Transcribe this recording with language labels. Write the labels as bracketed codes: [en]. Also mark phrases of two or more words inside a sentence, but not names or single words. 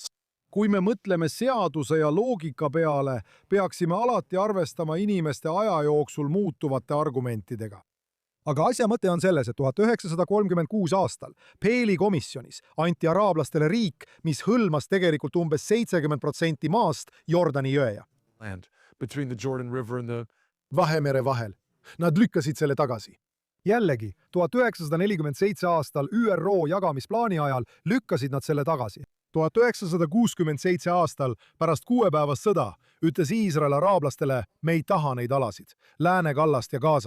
[et] Kui me mõtleme seaduse ja loogika peale, peaksime alati arvestama inimeste aja jooksul muutuvate argumentidega. Aga asja mõte on selles, et 1936 aastal Peeli komisjonis anti araablastele riik, mis hõlmas tegelikult umbes 70% maast Jordani jõe. [en] Land between the Jordan River and the [et] Vahemere vahel. Nad lükkasid selle tagasi. Jällegi, 1947 aastal ÜRO jagamisplaani ajal lükkasid nad selle tagasi. 1967 aastal pärast kuuepäevast sõda ütles Iisrael araablastele, me ei taha neid alasid, Lääne-Kallast ja Gazat.